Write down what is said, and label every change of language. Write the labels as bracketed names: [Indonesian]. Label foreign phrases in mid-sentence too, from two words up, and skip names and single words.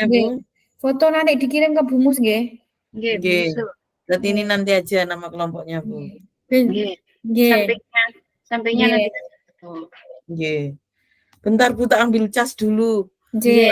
[Javanese] Nggih. [Indonesian] Bu? Foto nanti dikirim ke Bu Mus nggih. [Javanese] Nggih, Nggih. [Indonesian] busuk. Berarti ini nanti aja nama kelompoknya Bu. [Javanese] Nggih. Nggih. [Indonesian] Sampingnya [Javanese] Nggih. [Indonesian] nanti foto. [Javanese] Nggih. [Indonesian] Bentar Bu, tak ambil cas dulu. [Javanese] Nggih.